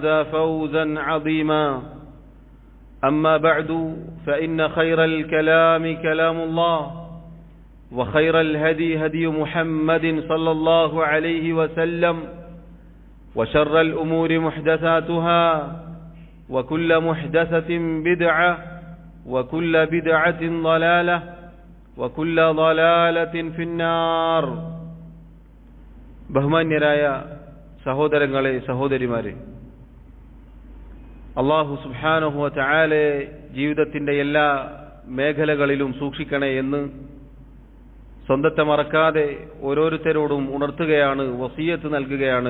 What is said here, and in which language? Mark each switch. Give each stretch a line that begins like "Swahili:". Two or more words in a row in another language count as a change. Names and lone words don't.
Arabic: فوزا عظيما أما بعد فإن خير الكلام كلام الله وخير الهدي هدي محمد صلى الله عليه وسلم وشر الأمور محدثاتها وكل محدثة بدعة وكل بدعة ضلالة وكل ضلالة في النار.
Malayalam: ബഹുമാന്യരായ സഹോദരങ്ങളെ സഹോദരിമാരെ, അല്ലാഹു
Arabic: سبحانه و تعالى
Malayalam: ജീവിതത്തിന്റെ എല്ലാ മേഖലകളിലും സൂക്ഷിക്കണേ എന്ന് സ്വന്തത്തെ മറക്കാതെ ഓരോരുത്തരോടും ഉണർത്തുകയാണ്, വസിയത്ത് നൽകുകയാണ്.